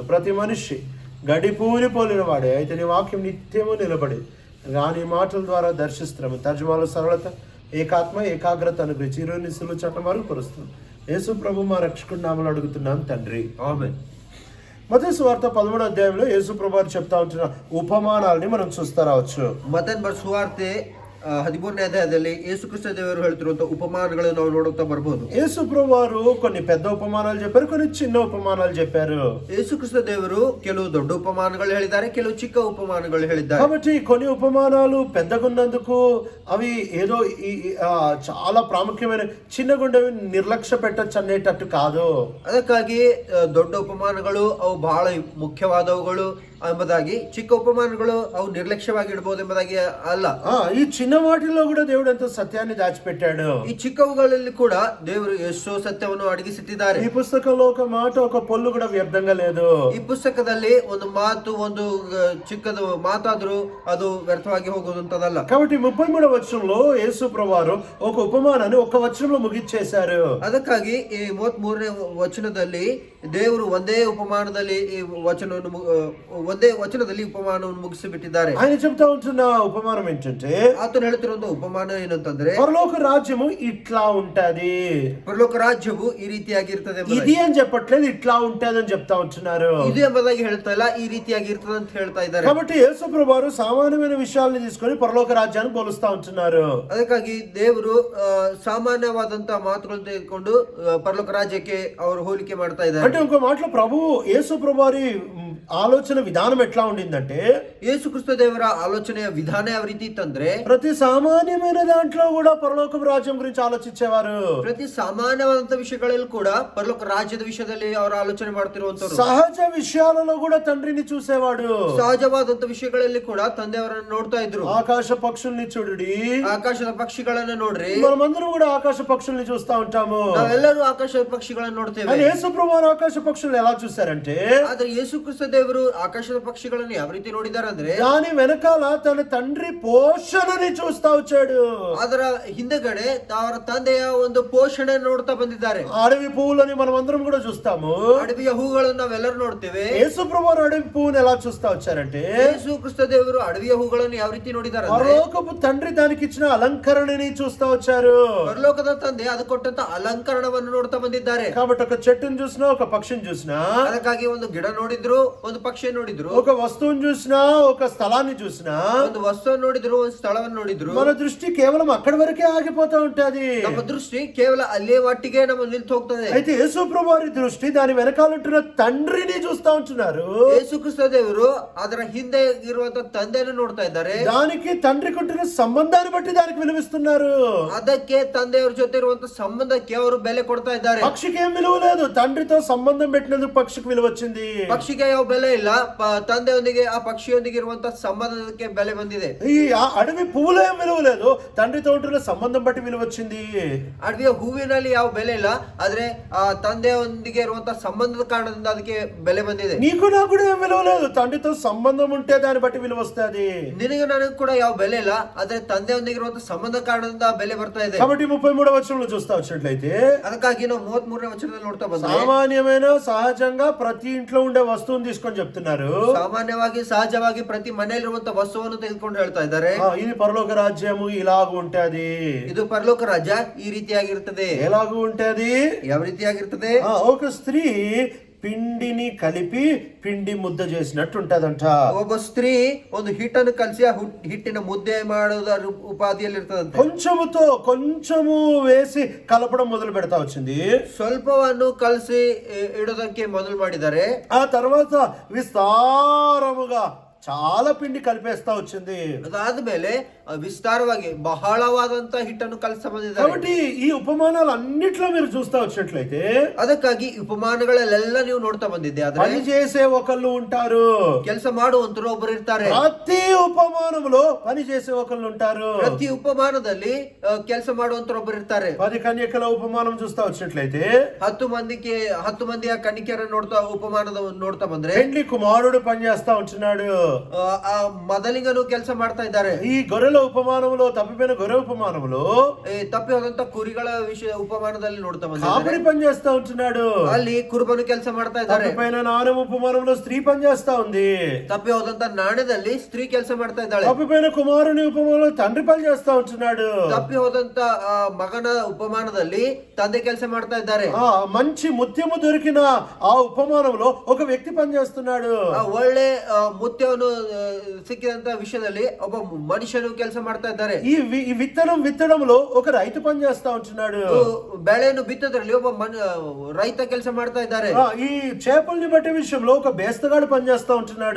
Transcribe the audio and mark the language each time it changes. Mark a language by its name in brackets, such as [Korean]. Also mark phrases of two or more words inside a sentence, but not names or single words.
[Telugu] ప్రతి మనిషి గడి పూని పోలిన వాడే, అయితే నీ వాక్యం నిత్యము నిలబడి నీ మాటల ద్వారా దర్శిస్తున్నాము. తర్జుమాలో సరళత, ఏకాత్మ, ఏకాగ్రత అనుగ్రహించి ఈరోజు నీ సులువు చట్టం మరుగుపరుస్తున్నాం. యేసు ప్రభు మా రక్షకుడి నామములో అడుగుతున్నాం తండ్రి, ఆమేన్. మత్తయి సువార్త 13వ అధ్యాయంలో యేసు ప్రభు చెప్తా ఉంటున్న ఉపమానాలని మనం చూస్తా రావచ్చు. [Kannada] ಮತ್ತಾಯನ ಬರೆದ ಸುವಾರ್ತೆ 13ನೇ ಅಧ್ಯಾಯದಲ್ಲಿ ಯೇಸುಕ್ರಿಸ್ತ ದೇವರು ಹೇಳ್ತಿರುವಂತ ಉಪಮಾನಗಳನ್ನು ನಾವು ನೋಡುತ್ತಾ ಬರಬಹುದು. [Telugu] యేసు ప్రభు వారు కొన్ని పెద్ద ఉపమానాలు చెప్పారు, కొన్ని చిన్న ఉపమానాలు చెప్పారు. [Kannada] ಯೇಸುಕ್ರಿಸ್ತ ದೇವರು ಕೆಲವು ದೊಡ್ಡ ಉಪಮಾನಗಳು ಹೇಳಿದ್ದಾರೆ, ಕೆಲವು ಚಿಕ್ಕ ಉಪಮಾನಗಳು ಹೇಳಿದ್ದಾರೆ. [Telugu] కాబట్టి కొన్ని ఉపమానాలు పెద్దగున్నందుకు అవి ఏదో చాలా ప్రాముఖ్యమైన, చిన్నగుండవి నిర్లక్ష్య పెట్టచ్చు అనేటట్టు కాదు. [Kannada] ಅದಕ್ಕಾಗಿ ದೊಡ್ಡ ಉಪಮಾನಗಳು ಅವು ಬಹಳ ಮುಖ್ಯವಾದವುಗಳು ಎಂಬುದಾಗಿ, ಚಿಕ್ಕ ಉಪಮಾನಗಳು ಅವು ನಿರ್ಲಕ್ಷ್ಯವಾಗಿ ಇಡಬಹುದು ಎಂಬುದಾಗಿ ಅಲ್ಲ. [Telugu] ఈ చిన్న వాటిలో కూడా దేవుడు ఎంతో సత్యాన్ని దాచిపెట్టాడు. [Kannada] ಈ ಚಿಕ್ಕವುಗಳಲ್ಲಿ ಕೂಡ ದೇವರು ಎಷ್ಟೋ ಸತ್ಯವನ್ನು ಅಡಗಿಸಿಟ್ಟಿದ್ದಾರೆ. [Telugu] ఈ పుస్తకంలో ఒక మాట, ఒక పొల్లు కూడా వ్యర్థంగా లేదు. [Kannada] ಈ ಪುಸ್ತಕದಲ್ಲಿ ಒಂದು ಮಾತು, ಒಂದು ಚಿಕ್ಕದು ಮಾತಾದ್ರೂ ಅದು ವ್ಯರ್ಥವಾಗಿ ಹೋಗುವಂತದಲ್ಲ. [Telugu] కాబట్టి 33వ వచనంలో యేసు ప్రభువారు ఒక ఉపమానాన్ని ఒక వచనంలో ముగించేశారు. [Kannada] ಅದಕ್ಕಾಗಿ ಈ 33ನೇ ವಚನದಲ್ಲಿ ದೇವರು ಒಂದೇ ಉಪಮಾನದಲ್ಲಿ ಈ ಉಪಮಾನವನ್ನು ಮುಗಿಸಿಬಿಟ್ಟಿದ್ದಾರೆ. [Telugu] ఆయన చెప్తా ఉంటున్న ఉపమానం ఏంటంటే, [Kannada] ಆತನು ಹೇಳ್ತಿರೋ ಉಪಮಾನ ಏನಂತಂದ್ರೆ, [Telugu] పరలోక రాజ్యము ఇట్లా ఉంటది. [Kannada] ಪರಲೋಕ ರಾಜ್ಯವು ಈ ರೀತಿಯಾಗಿ ಇರ್ತದೆ. [Telugu] ఇది అని చెప్పట్లేదు, ఇట్లా ఉంటది అని చెప్తా ఉంటున్నారు. [Kannada] ಇದು ಎಂಬುದಾಗಿ ಹೇಳ್ತಾ ಇಲ್ಲ, ಈ ರೀತಿಯಾಗಿ ಇರ್ತದೆ ಅಂತ ಹೇಳ್ತಾ ಇದ್ದಾರೆ. [Telugu] కాబట్టి యేసు ప్రభువారు సామాన్యమైన విషయాలను తీసుకొని పరలోక రాజ్యాన్ని పోలుస్తా ఉంటున్నారు. [Kannada] ಅದಕ್ಕಾಗಿ ದೇವರು ಸಾಮಾನ್ಯವಾದಂತಹ ಮಾತುಗಳನ್ನು ತೆಗೆದುಕೊಂಡು ಪರಲೋಕ ರಾಜ್ಯಕ್ಕೆ ಅವರು ಹೋಲಿಕೆ ಮಾಡ್ತಾ ಇದ್ದಾರೆ. [Telugu] అంటే ఇంకో మాటలో యేసు ప్రభువారి ఆలోచన విధానం ఎట్లా ఉండిందంటే, [Kannada] ಯೇಸುಕ್ರಿಸ್ತ ದೇವರ ಆಲೋಚನೆಯ ವಿಧಾನ ಯಾವ ರೀತಿ ಇತ್ತಂದ್ರೆ, [Telugu] ప్రతి సామాన్యమైన దాంట్లో కూడా పరలోక రాజ్యం గురించి ఆలోచించేవారు. [Kannada] ಪ್ರತಿ ಸಾಮಾನ್ಯವಾದಂತ ವಿಷಯಗಳಲ್ಲಿ ಕೂಡ ಪರಲೋಕ ರಾಜ್ಯದ ವಿಷಯದಲ್ಲಿ ಅವರು ಆಲೋಚನೆ ಮಾಡ್ತಿರುವಂತರು. [Telugu] సహజ విషయాలలో కూడా తండ్రిని చూసేవాడు. [Kannada] ಸಹಜವಾದಂತ ವಿಷಯಗಳಲ್ಲಿ ಕೂಡ ತಂದೆಯವರನ್ನು ನೋಡ್ತಾ ಇದ್ರು. [Telugu] ఆకాశ పక్షుల్ని చూడుడి, [Kannada] ಆಕಾಶದ ಪಕ್ಷಿಗಳನ್ನ ನೋಡ್ರಿ. [Telugu] మనమందరం కూడా ఆకాశ పక్షుల్ని చూస్తా ఉంటాము. [Kannada] ನಾವೆಲ್ಲರೂ ಆಕಾಶ ಪಕ್ಷಿಗಳನ್ನ ನೋಡ್ತೇವೆ. [Telugu] యేసు ప్రభువారు ఆకాశ పక్షుల్ని ఎలా చూసారంటే, [Kannada] ಆದ್ರೆ ಯೇಸುಕ್ರಿಸ್ತ ದೇವರು ಆಕಾಶದ ಪಕ್ಷಿಗಳನ್ನು ಯಾವ ರೀತಿ ನೋಡಿದ್ದಾರೆ ಅಂದ್ರೆ [Telugu] దాని వెనకాల తన తండ్రి పోషణని చూస్తా వచ్చాడు. [Kannada] ಅದರ ಹಿಂದೆಗಡೆ ಅವರ ತಂದೆಯ ಒಂದು ಪೋಷಣೆ ನೋಡ್ತಾ ಬಂದಿದ್ದಾರೆ. [Telugu] అడవి పువ్వులని మనం అందరం కూడా చూస్తాము. [Kannada] ಅಡವಿಯ ಹೂಗಳನ್ನು ನಾವೆಲ್ಲರೂ ನೋಡ್ತೇವೆ. [Telugu] యేసు ప్రభువారు అడవి పువ్వుని ఎలా చూస్తా వచ్చారంటే [Kannada] ಯೇಸು ಕ್ರಿಸ್ತ ದೇವರು ಅಡವಿಯ ಹೂಗಳನ್ನು ಯಾವ ರೀತಿ ನೋಡಿದ್ದಾರೆ ಅಂದ್ರೆ [Telugu] పరలోకపు తండ్రి దానికి ఇచ్చిన అలంకరణని చూస్తా వచ్చారు. [Kannada] ಪರಲೋಕದ ತಂದೆ ಅದು ಕೊಟ್ಟಂತ ಅಲಂಕರಣವನ್ನು ನೋಡ್ತಾ ಬಂದಿದ್ದಾರೆ. [Telugu] కాబట్టి ఒక చెట్టును చూసినా ఒక పక్షిని చూసినా [Kannada] ಅದಕ್ಕಾಗಿ ಒಂದು ಗಿಡ ನೋಡಿದ್ರು, ಒಂದು ಪಕ್ಷಿ ನೋಡಿದ್ರು, [Telugu] ఒక వస్తువుని చూసినా ఒక స్థలాన్ని చూసినా [Kannada] ಒಂದು ವಸ್ತುವನ್ನು ನೋಡಿದ್ರು, ಒಂದು ಸ್ಥಳವನ್ನು ನೋಡಿದ್ರು, [Telugu] మన దృష్టి కేవలం అక్కడి వరకే ఆగిపోతా ఉంటది. [Kannada] ನಮ್ಮ ದೃಷ್ಟಿ ಕೇವಲ ಅಲ್ಲೇ ಒಟ್ಟಿಗೆ ನಮ್ಮ ನಿಲ್ತು ಹೋಗ್ತದೆ. [Telugu] అయితే యేసు ప్రభు వారి దృష్టి దాని వెనకాల ఉంటున్న తండ్రిని చూస్తా ఉంటున్నారు. [Kannada] ಯೇಸು ಕ್ರಿಸ್ತ ದೇವರು ಅದರ ಹಿಂದೆ ಇರುವಂತ ತಂದೆಯನ್ನು ನೋಡ್ತಾ ಇದ್ದಾರೆ. [Telugu] దానికి తండ్రికి ఉంటున్న సంబంధాన్ని బట్టి దానికి విలువిస్తున్నారు. [Kannada] ಅದಕ್ಕೆ ತಂದೆಯವರ ಜೊತೆ ಇರುವಂತ ಸಂಬಂಧಕ್ಕೆ ಅವರು ಬೆಲೆ ಕೊಡ್ತಾ ಇದ್ದಾರೆ. [Telugu] పక్షికి ఏం విలువ లేదు, తండ్రితో సంబంధం పెట్టినందుకు పక్షికి విలువ వచ్చింది. [Kannada] ಪಕ್ಷಿಗೆ ಯಾವ ಬೆಲೆ ಇಲ್ಲ, ತಂದೆಯೊಂದಿಗೆ ಆ ಪಕ್ಷಿಯೊಂದಿಗೆ ಇರುವಂತ ಸಂಬಂಧಕ್ಕೆ ಬೆಲೆ ಬಂದಿದೆ. [Telugu] ఈ అడవి పువ్వులో ఏం విలువ లేదు, తండ్రితో ఉంటున్న సంబంధం బట్టి విలువ వచ్చింది. [Kannada] ಅಡವಿಯ ಹೂವಿನಲ್ಲಿ ಯಾವ ಬೆಲೆ ಇಲ್ಲ, ಆದ್ರೆ ಆ ತಂದೆಯೊಂದಿಗೆ ಇರುವಂತ ಸಂಬಂಧದ ಕಾರಣದಿಂದ ಅದಕ್ಕೆ ಬೆಲೆ ಬಂದಿದೆ. [Telugu] నీకు నాకు కూడా ఏం విలువ లేదు, తండ్రితో సంబంధం ఉంటే దాన్ని బట్టి విలువ వస్తుంది. [Kannada] ನಿನಗೆ ನನಗೆ ಕೂಡ ಯಾವ ಬೆಲೆ ಇಲ್ಲ, ಆದ್ರೆ ತಂದೆಯೊಂದಿಗೆ ಇರುವಂತ ಸಂಬಂಧ ಕಾರಣದಿಂದ ಬೆಲೆ ಬರ್ತಾ ಇದೆ. [Telugu] కాబట్టి 33వ వచనంలో చూస్తా వచ్చినట్లయితే [Kannada] ಅದಕ್ಕಾಗಿ ನಾವು 33ನೇ ವಚನದಲ್ಲಿ ನೋಡ್ತಾ ಬಂದ್ರೆ [Telugu] సామాన్యమైన సహజంగా ప్రతి ఇంట్లో ఉండే వస్తువుని తీసుకొని చెప్తున్నారు. [Kannada] ಸಾಮಾನ್ಯವಾಗಿ ಸಹಜವಾಗಿ ಪ್ರತಿ ಮನೆಯಲ್ಲಿರುವಂತ ವಸ್ತುವನ್ನು ತೆಗೆದುಕೊಂಡು ಹೇಳ್ತಾ ಇದ್ದಾರೆ. [Telugu] ఇది పరలోక రాజ్యము ఇలాగ ఉంటది. [Kannada] ಇದು ಪರಲೋಕ ರಾಜ್ಯ ಈ ರೀತಿಯಾಗಿರ್ತದೆ. [Telugu] ఎలాగ ఉంటది, [Kannada] ಯಾವ ರೀತಿಯಾಗಿರ್ತದೆ? [Telugu] ఒక స్త్రీ పిండిని కలిపి పిండి ముద్ద చేసినట్టు ఉంటదంట. [Kannada] ಒಬ್ಬ ಸ್ತ್ರೀ ಒಂದು ಹಿಟ್ಟನ್ನು ಕಲಸಿ ಆ ಹಿಟ್ಟಿನ ಮುದ್ದೆ ಮಾಡುವುದರ ಉಪಾಧಿಯಲ್ಲಿ ಇರ್ತದಂತೆ. [Telugu] కొంచెము వేసి కలపడం మొదలు పెడతా వచ్చింది. [Kannada] ಸ್ವಲ್ಪವನ್ನು ಕಲಸಿ ಇಡೋದಕ್ಕೆ ಮೊದಲು ಮಾಡಿದ್ದಾರೆ. [Telugu] ఆ తర్వాత విస్తారముగా చాలా పిండి కలిపేస్తా వచ్చింది. [Kannada] ಅದಾದ್ಮೇಲೆ ವಿಸ್ತಾರವಾಗಿ ಬಹಳವಾದಂತ ಹಿಟ್ಟನ್ನು ಕಲಸ ಬಂದಿದ್ದಾರೆ. [Telugu] కాబట్టి ఈ ఉపమానాలు అన్నిట్లో మీరు చూస్తా వచ్చినట్లయితే [Kannada] ಅದಕ್ಕಾಗಿ ಉಪಮಾನಗಳಲ್ಲೆಲ್ಲ ನೀವು ನೋಡ್ತಾ ಬಂದಿದ್ದೆ. ಆದ್ರೆ [Telugu] పని చేసే ఒకళ్ళు ఉంటారు, [Kannada] ಕೆಲಸ ಮಾಡುವಂತರು ಒಬ್ಬರು ಇರ್ತಾರೆ. [Telugu] ప్రతి ఉపమానంలో పని చేసే ఒకళ్ళు ఉంటారు. [Kannada] ಪ್ರತಿ ಉಪಮಾನದಲ್ಲಿ ಕೆಲಸ ಮಾಡುವಂತರು ಒಬ್ಬರು ಇರ್ತಾರೆ. [Telugu] 10 కన్యకల ఉపమానం చూస్తా వచ్చినట్లయితే [Kannada] 10 ಮಂದಿಯ ಕನ್ನಿಕೆಯರನ್ನು ನೋಡ್ತಾ ಬಂದ್ರೆ [Telugu] పెండ్లి కుమారుడు పని చేస్తా ఉంటున్నాడు. [Kannada] ಆ ಮೊದಲಿಗನು ಕೆಲಸ ಮಾಡ್ತಾ ಇದ್ದಾರೆ. [Telugu] ఈ గొర్రెల ఉపమానంలో, తప్పిపోయిన గొర్రె ఉపమానంలో [Kannada] ತಪ್ಪಿ ಹೋದಂತ ಕುರಿಗಳ ವಿಷಯ ಉಪಮಾನದಲ್ಲಿ ನೋಡ್ತಾ [Telugu] కాపరి [Kannada] ಬಂದಿದ್ದಾರೆ. [Telugu] పని చేస్తా ఉంటున్నాడు. [Kannada] ಅಲ್ಲಿ ಕುರುಬನು ಕೆಲಸ ಮಾಡ್ತಾ ಇದ್ದಾರೆ. [Telugu] తప్పిపోయిన నాణ్యం ఉపమానంలో స్త్రీ పని చేస్తా ఉంది. [Kannada] ತಪ್ಪಿ ಹೋದಂತ ನಾಣ್ಯದಲ್ಲಿ ಸ್ತ್ರೀ ಕೆಲಸ ಮಾಡ್ತಾ ಇದ್ದಾಳೆ. [Telugu] తప్పిపోయిన కుమారుని ఉపమానంలో తండ్రి పని చేస్తా ఉంటున్నాడు. [Kannada] ತಪ್ಪಿ ಹೋದಂತ ಮಗನ ಉಪಮಾನದಲ್ಲಿ ತಂದೆ ಕೆಲಸ ಮಾಡ್ತಾ ಇದ್ದಾರೆ. [Telugu] మంచి ముత్యము దొరికిన ఆ ఉపమానంలో ఒక వ్యక్తి పని చేస్తున్నాడు. [Kannada] ಒಳ್ಳೆ ಮುತ್ಯವನ್ನು ಸಿಕ್ಕಿದಂತ ವಿಷಯದಲ್ಲಿ ಒಬ್ಬ ಮನುಷ್ಯನು ಕೆಲಸ ಮಾಡ್ತಾ ಇದ್ದಾರೆ. [Telugu] ఈ విత్తనం విత్తడంలో ఒక రైతు పని చేస్తా ఉంటున్నాడు. [Kannada] ಬೆಳೆಯನ್ನು ಬಿತ್ತೋದ್ರಲ್ಲಿ ಒಬ್ಬ ರೈತ ಕೆಲಸ ಮಾಡ್ತಾ ಇದ್ದಾರೆ. [Telugu] ఈ చేపల్ని బట్టే విషయంలో ఒక బేస్తగాడు పని చేస్తా ఉంటున్నాడు.